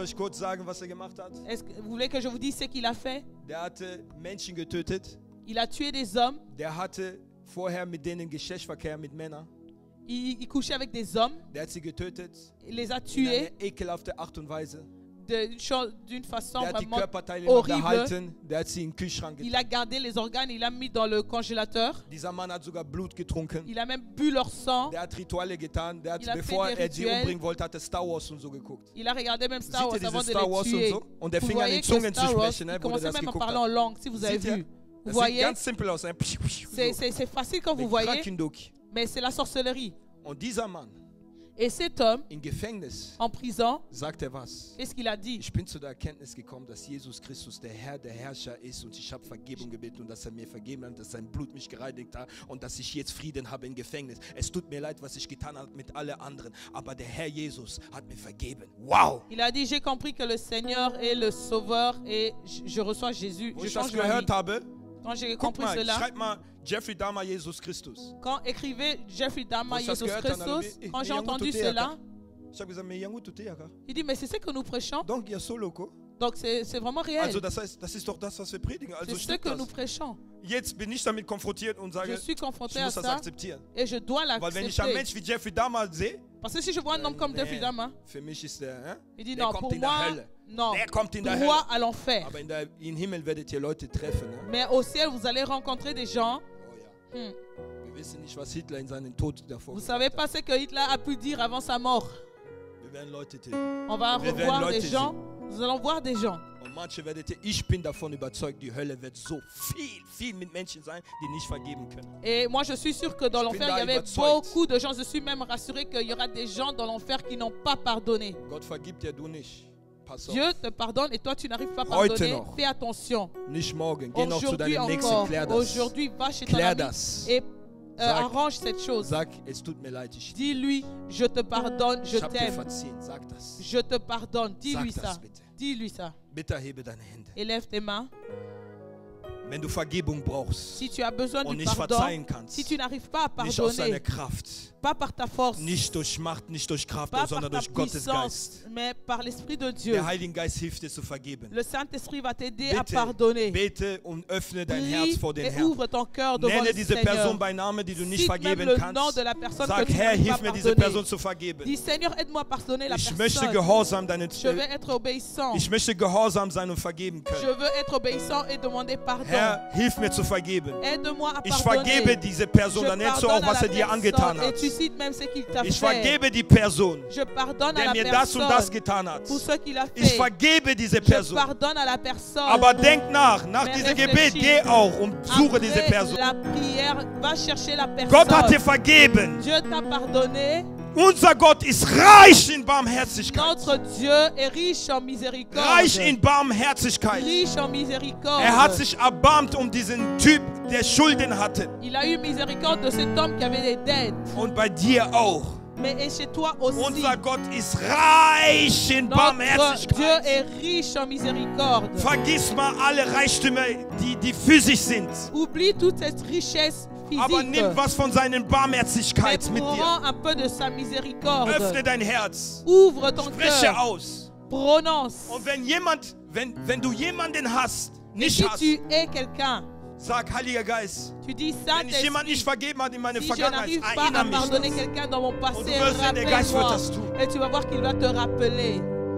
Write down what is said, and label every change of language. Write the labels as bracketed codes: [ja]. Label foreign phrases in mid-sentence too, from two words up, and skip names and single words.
[de] ich euch kurz sagen, was er gemacht hat? [fr] Est-ce que vous voulez que je vous dise ce qu'il a fait? [de] Der hatte Menschen getötet. [fr] Il a tué des hommes. [de] Der hatte vorher mit denen Geschlechtsverkehr mit Männern. [fr] Il couchait avec des hommes, [de] Der hat sie getötet. [fr] il les a [de] In [fr] tués [de] einer ekelhafte Art und Weise. [fr] d'une façon [de] Der hat die [fr] vraiment [de] Körperteile noch [fr] horrible. [de] behalten. Der hat sie in den Kühlschrank [fr] Il [de] getan. [fr] a gardé les organes, il a mis dans le congélateur. [de] Dieser Mann hat sogar Blut getrunken. [fr] Il a même bu leur sang. [de] Der hat Rituale getan. Der hat, [fr] Il a [de] bevor [fr] fait des [de] er sie [fr] Rituels. [de] umbringen wollte, hat er Star Wars und so geguckt. [fr] Il a regardé même Star [de] Seht [fr] Wars [de] ihr [fr] avant [de] diese [fr] de [de] Star Wars [fr] les [de] und [fr] tuer. [de] so? Und der [fr] Vous [de] fing an, in [fr] voyez que [de] Zungen zu [fr] Star Wars, [de] sprechen, [fr] il [de] ne, wo der [fr] commençait [de] das [fr] même à [de] geguckt [fr] parler en [de] hat. [fr] langue, si vous avez [de] Seht ihr? [fr] vu. Vous [de] Das sieht [fr] voyez, [de] ganz simpel aus. [fr] c'est facile quand vous voyez, mais c'est la sorcellerie. [de] Und dieser Mann [fr] Et cet homme, [de] im Gefängnis [fr] en prison, [de] sagt er was? [fr] qu'est-ce qu'il a dit? [de] Ich bin zu der Erkenntnis gekommen, dass Jesus Christus der Herr, der Herrscher ist und ich habe Vergebung gebeten und dass er mir vergeben hat, dass sein Blut mich gereinigt hat und dass ich jetzt Frieden habe im Gefängnis. Es tut mir leid, was ich getan habe mit allen anderen, aber der Herr Jesus hat mir vergeben. Wow! [fr] Il a dit, j'ai compris que le Seigneur est le Sauveur et je reçois Jésus. [de] Wo [fr] Je [de] ich das [fr] change ma vie. [de] gehört habe, [fr] Quand j'ai [de] guck [fr] compris [de] mal, [fr] cela, [de] schreib mal Jeffrey Dahmer Jesus Christus. [fr] quand écrivait Jeffrey Dahmer [de] Wo ich das [fr] Jesus [de] gehört habe, [fr] Christus, quand j'ai entendu cela, [de] ich habe gesagt, mir [ln] yangu tuteyaka. [fr] il dit, mais c'est ce que nous prêchons. [ln] Donc il solo ko. [fr] Donc c'est vraiment réel. [de] Also das heißt, das ist doch das, was wir predigen. Also [fr] C'est ce [de] stimmt [fr] que nous [de] das. [fr] prêchons. [de] Jetzt bin ich damit konfrontiert und [fr] Je [de] sage, [fr] suis [de] ich [fr] confronté à [de] muss das [fr] ça [de] akzeptieren. [fr] et je dois [de] Weil wenn ich einen [fr] l'accepter. [de] Mensch wie Jeffrey Dahmer sehe, [fr] Parce que si je vois un homme comme [de] nee, [fr] Jeffrey Dahmer, [de] für mich ist der, [fr] il dit [de] der [fr] non, [de] kommt [fr] pour [de] in der [fr] moi, [de] Hölle. [fr] non, [de] Der kommt in der [fr] droit [de] Hölle. [fr] à l'enfer. [de] Aber im Himmel werdet ihr Leute treffen. Ne? [fr] Mais au ciel, vous allez rencontrer des gens. [de] Oh ja. Hmm, Wir wissen nicht, was Hitler in seinen Tod davor [fr] Vous [de] gesagt [fr] savez [de] hat. [fr] pas ce que Hitler a pu dire avant sa mort. [de] Wir werden Leute treffen. [fr] On va [de] Wir werden [fr] revoir [de] Leute [fr] des gens. Nous allons voir des gens. [de] Und manche werdet ihr, ich bin davon überzeugt, die Hölle wird so viel mit Menschen sein, die nicht vergeben können. [fr] Et moi, je suis sûr que dans [de] Ich bin [fr] l'enfer, il y [de] da [fr] avait [de] überzeugt. [fr] beaucoup de gens. Je suis même rassuré qu'il y aura des gens dans l'enfer qui n'ont pas pardonné. [de] Gott vergibt dir, du nicht. Pass auf. [fr] Dieu te pardonne et toi, tu n'arrives pas à [de] Heute [fr] pardonner. [de] noch. [fr] Fais attention. [de] Nicht morgen. Geh noch zu [fr] Aujourd'hui [de] deinem Nächsten, [fr] encore. [de] klär das. [fr] Aujourd'hui, va chez ton [de] Klär [fr] ami [de] das. [fr] et [de] Sag- [fr] arrange cette chose. [de] Sag, es tut mir leid, ich [fr] Dis-lui, je te pardonne, je [de] hab dir [fr] t'aime. [de] verziehen. Sag das. [fr] Je te pardonne. Dis-lui [de] Sag das [fr] ça. [de] bitte. [fr] Dis-lui ça. [de] Bitte erhebe deine Hände. [fr] Élève tes mains. [de] Wenn du Vergebung brauchst [fr] Si tu as besoin [de] und [fr] du [de] nicht [fr] pardon, [de] verzeihen kannst, [fr] si tu n'arrives pas à [de] nicht aus deiner [fr] pardonner, [de] Kraft, [fr] pas par ta force, [de] nicht durch Macht, nicht durch Kraft, [fr] pas par [de] sondern [fr] ta [de] durch Gottes Geist. [fr] puissance, mais par l'Esprit de Dieu, [de] Der Heilige Geist hilft dir zu vergeben. [fr] le Saint-Esprit va t'aider à [de] Bitte, [fr] pardonner. [de] bete und öffne dein [fr] Prie [de] Herz vor den [fr] et [de] Herrn. [fr] ouvre ton cœur devant [de] Nenne [fr] le [de] diese [fr] Seigneur. [de] Person bei Namen, die du nicht [fr] Cite même [de] vergeben [fr] le nom [de] kannst. [fr] de la personne [de] Sag, [fr] que tu [de] Herr, [fr] n'arrives pas [de] hilf [fr] à [de] mir, diese [fr] pardonner. [de] Person zu vergeben. [fr] Dis, Seigneur, aide-moi à pardonner la [de] Ich möchte [fr] personne. [de] gehorsam deinen, [fr] Je veux être obéissant. [de] ich möchte gehorsam sein und vergeben [fr] Je [de] können. [fr] veux être obéissant et demander pardon. [de] Herr, hilf mir zu vergeben. [fr] Aide-moi à [de] Ich [fr] pardonner. [de] vergebe diese Person, [fr] Je [de] dann nennst du [fr] pardonne [de] auch, was [fr] à [de] er [fr] la [de] dir angetan [fr] personne. Et [de] hat. [fr] tu cites même ce qu'il t'a [de] Ich [fr] fait. [de] vergebe die Person, [fr] Je pardonne à [de] der [fr] la [de] mir das und das [fr] personne [de] getan hat. [fr] pour ce qu'il a [de] Ich [fr] fait. [de] vergebe diese [fr] Je [de] Person. [fr] pardonne à la personne. [de] Aber denk nach [fr] Mais [de] diesem Gebet, [fr] réfléchis. [de] geh auch und suche diese [fr] Après [de] Person. [fr] la prière, va chercher la personne. [de] Gott hat dir vergeben. [fr] Dieu t'a pardonné. [de] Unser Gott ist reich in Barmherzigkeit. [fr] Notre Dieu est riche en miséricorde. [de] Reich in Barmherzigkeit. [fr] Riche en miséricorde. [de] Er hat sich erbarmt um diesen Typ, der Schulden hatte. [fr] Il a eu miséricorde de cet homme qui avait des dettes. [de] Und bei dir auch. [fr] Mais et chez toi aussi. [de] Unser Gott ist reich in [fr] Notre Dieu [de] Barmherzigkeit. [fr] est riche en miséricorde. [de] Vergiss mal alle Reichtümer, die physisch sind. [fr] Oublie toute cette richesse [de] Aber [fr] physique. [de] nimm was von seinen [fr] Mais [de] Barmherzigkeit mit dir. [fr] prends un peu de sa miséricorde. [de] Öffne dein Herz. [fr] Ouvre ton [de] Spreche [fr] cœur. [de] aus. [fr] Prononce. [de] Und wenn du jemanden hast, [fr] Et [de] nicht [fr] si [de] hast, [fr] tu es quelqu'un, [de] sag, Heiliger Geist, [fr] tu dis [de] wenn ich jemand nicht [fr] Saint-Esprit, [de] vergeben hat in meine [fr] si je [de] Vergangenheit, [fr] n'arrive pas [de] erinnere [fr] à [de] mich [fr] pardonner [de] das. [fr] quelqu'un dans mon [de] Und [fr] passé, [de] du wirst sehen, der Geist wird [fr] rappelle-moi. [de] das tun. [fr] Et tu vas voir qu'il va te rappeler.